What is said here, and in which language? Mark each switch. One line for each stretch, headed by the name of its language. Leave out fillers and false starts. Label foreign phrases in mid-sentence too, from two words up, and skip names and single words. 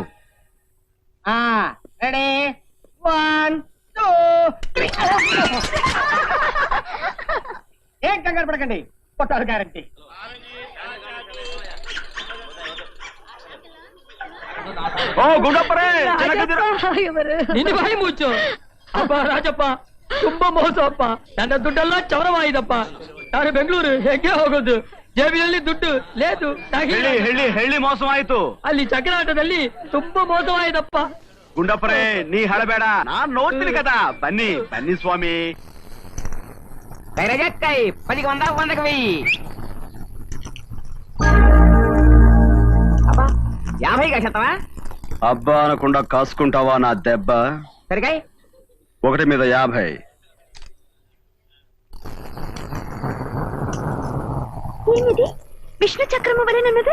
Telugu: రెడీ, 1 2 3. ఏం కంగారు పడకండి, కొట్టారు గ్యారంటీ.
Kannada: ఓ ಗುಂಡಪ್ಪರೇ ನಿನ್ನ ಬಾಯಿ ಮುಚ್ಚು. ಅಪ್ಪ ರಾಜಪ್ಪ ತುಂಬಾ ಮೋಸ ಅಪ್ಪ. ನನ್ನ ದುಡ್ಡೆಲ್ಲ ಚೌರವಾಯಿದಪ್ಪ. ನಾನು ಬೆಂಗಳೂರು ಹೆಂಗೆ ಹೋಗೋದು? ಜೇಬಿನಲ್ಲಿ ದುಡ್ಡು ಲೇದು. ಹೇಳಿ ಮೋಸವಾಯ್ತು. ಅಲ್ಲಿ ಚಕ್ರಾಟದಲ್ಲಿ ತುಂಬಾ ಮೋಸವಾಯಿದಪ್ಪ. ಗುಂಡಪ್ಪರೇ ನೀ ಹೇಳಬೇಡ, ನಾನ್ ನೋಡ್ತೀನಿ ಕದ. ಬನ್ನಿ ಬನ್ನಿ ಸ್ವಾಮಿ.
Telugu: కై 10కి 100 100కి 1000. అబ్బా 50 కాసేస్తావా? అబ్బా అనకుండా కాసుకుంటావా నా దెబ్బ? సరికాయ్ 1 మీద 50. ఏమిది విష్ణు చక్రము వలెనున్నది?